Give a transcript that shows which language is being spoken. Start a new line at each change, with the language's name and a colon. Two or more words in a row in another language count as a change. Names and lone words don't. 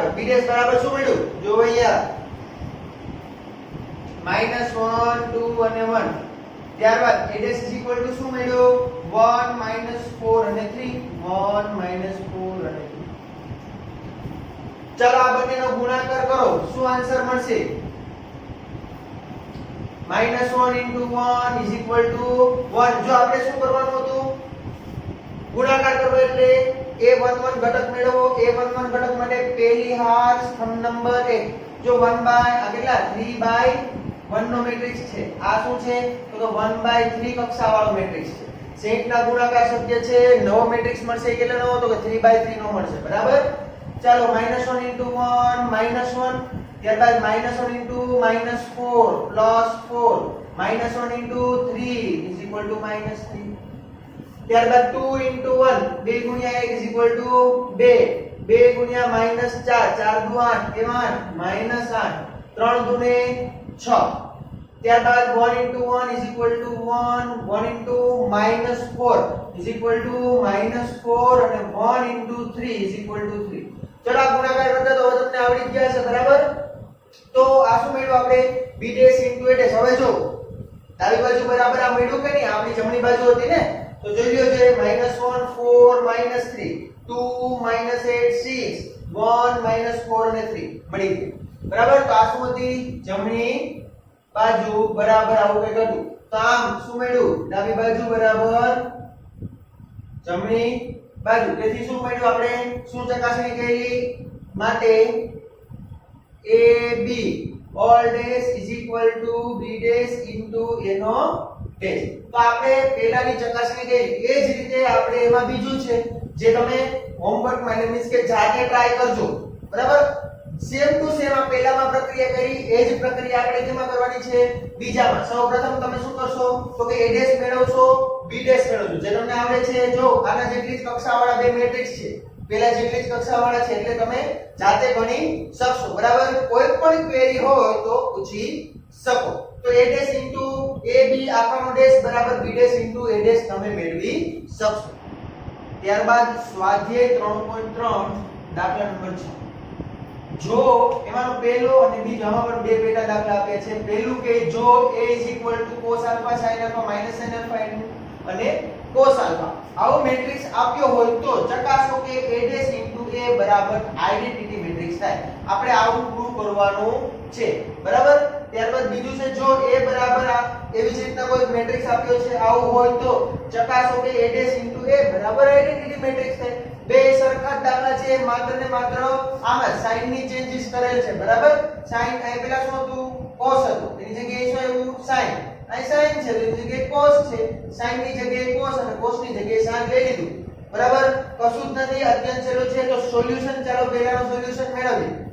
English: B dash
Gujarati: બરાબર શું મળ્યું? જો અહીંયા -1 2 અને 1 ત્યારબાદ
English: A dash
Gujarati: શું મળ્યું? 1 4 અને 3 1 4 અને 3। ચાલો આ બંનેનો ગુણાકાર કરો શું આન્સર મળશે?
English: -1 into 1 is equal to 1।
Gujarati: જો આપણે શું કરવાનું હતું? ગુણાકાર કરવો એટલે A11 ઘટક મેળવો। A11 ઘટક માટે પહેલી હાર સ્તંભ નંબર 1 જો 1 બાય આ કેટલા 3/1 નો મેટ્રિક્સ છે। આ શું છે? તો કે 1/3 કક્ષા વાળો મેટ્રિક્સ છે। સેટના ગુણાકાર શક્ય છે। નવો મેટ્રિક્સ મળશે કેટલાનો? તો કે 3/3 નો મળશે બરાબર। ચાલો -1 into 1 -1 ત્યારબાદ -1 into -4 +4 -1 into 3
English: is equal to -3 ત્યારબાદ 2 into 1
Gujarati: 2 ગુણ્યા 1 is equal to 2 2 ગુણ્યા -4 4 દુ 8 કેવા 8 3 દુને 6 ત્યારબાદ
English: 1 into 1 is equal to 1 1 into -4 is equal to -4 અને 1 into 3 is equal to 3।
Gujarati: ચલો આ ગુણાકાર કરતા તો હવે તમને આવડી ગયા છે બરાબર। તો આ શું મેળવ્યું આપણે?
English: B dash into A dash.
Gujarati: હવે જો ડાબી બાજુ બરાબર આ મેળવ્યું કે નહીં? આપણી જમણી બાજુ હતી ને તો જોઈ લ્યો છે -1 4 -3 2 -8 6 1 -4 અને 3 મળી ગયું। બરાબર તો આ શું હતી જમણી બાજુ બરાબર આવું કંઈક હતું તો આમ શું મળ્યું ડાબી બાજુ બરાબર જમણી બાજુ તેથી શું મળ્યું આપણે શું ચકાસણી કરી માટે
English: AB all dash is equal to B dash into A
Gujarati: નો dash તો આપણે પહેલાની ચકાસણી કરી એ જ રીતે આપણે એમાં બીજું છે જે તમે હોમવર્ક માં મીન્સ કે જાતે ટ્રાય કરજો બરાબર
English: same to same
Gujarati: આ પહેલામાં પ્રક્રિયા કરી એ જ પ્રક્રિયા આપણે કેમાં કરવાની છે બીજામાં સૌપ્રથમ તમે શું કરશો તો કે
English: A dash
Gujarati: મેળવશો
English: B dash
Gujarati: મેળવશો જે તમને આવડે છે જો આના જેટલી જ કક્ષાવાળા બે મેટ્રિક્સ છે પેલા જેટલી જ કક્ષાવાળા છે એટલે તમે જાતે ગણી શકશો બરાબર કોઈ પણ ક્વેરી હોય તો પૂછી શકો તો
English: A dash into AB
Gujarati: આખાનો ડેશ બરાબર
English: B dash into A dash
Gujarati: તમે મેળવી શકશો ત્યારબાદ સ્વાધ્યાય 3.3 દાખલા નંબર 6 જો એમાંનો પહેલો અને બીજો આમાં પણ બે પેટા દાખલા આપ્યા છે પહેલું કે જો A
English: cos alpha sin alpha
Gujarati: minus sin alpha અને
English: cos alpha
Gujarati: આવો મેટ્રિક્સ આપ્યો હોય તો ચકાસો કે
English: A dash into A
Gujarati: બરાબર
English: identity matrix
Gujarati: થાય આપણે આવું પ્રૂવ કરવાનું છે બરાબર ત્યારબાદ બીજું છે જો A બરાબર એવી જ રીતના કોઈ મેટ્રિક્સ આપ્યો છે આવું હોય તો ચકાસો કે
English: A dash into A
Gujarati: બરાબર
English: identity matrix
Gujarati: થાય બે સરખા દાખલા છે માત્ર ને માત્ર આમાં સાઇન ની ચેન્જીસ કરેલ છે બરાબર સાઇન અહીં પેલા શું હતું cos હતું એની જગ્યાએ શું આવ્યું સાઇન અહીં સાઇન છે તો એની જગ્યાએ cos છે સાઇન ની જગ્યાએ cos અને cos ની જગ્યાએ sin લઈ લીધું બરાબર કશું જ નથી અત્યંત સહેલું છે તો સોલ્યુશન ચાલો પહેલાનો સોલ્યુશન મેળવીએ